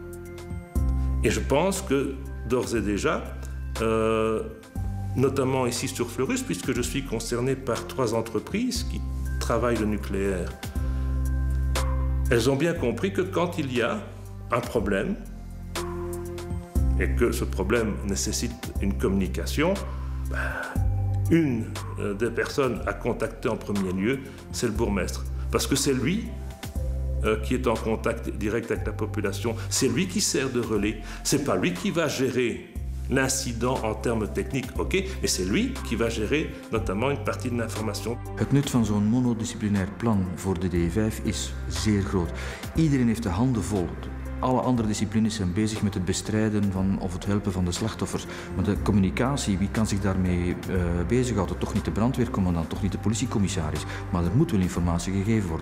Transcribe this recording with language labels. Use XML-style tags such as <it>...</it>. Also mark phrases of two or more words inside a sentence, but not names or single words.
<fr>Et je pense que, d'ores et déjà, notamment ici sur Fleurus, puisque je suis concerné par 3 entreprises qui travaillent le nucléaire, elles ont bien compris que quand il y a un problème, et que ce problème nécessite une communication, une des personnes à contacter en premier lieu, c'est le bourgmestre. Parce que c'est lui qui est en contact direct avec la population, c'est lui qui sert de relais, c'est pas lui qui va gérer l'incident en termes techniques, ok, mais c'est lui qui va gérer notamment une partie de l'information.</fr> <nl>Het nut van zo'n monodisciplinair plan voor de DE5 is zeer groot. Iedereen heeft de handen vol. Alle andere disciplines zijn bezig met het bestrijden van, of het helpen van de slachtoffers. Maar de communicatie, wie kan zich daarmee bezighouden? Toch niet de brandweercommandant, toch niet de politiecommissaris. Maar er moet wel informatie gegeven worden.</nl>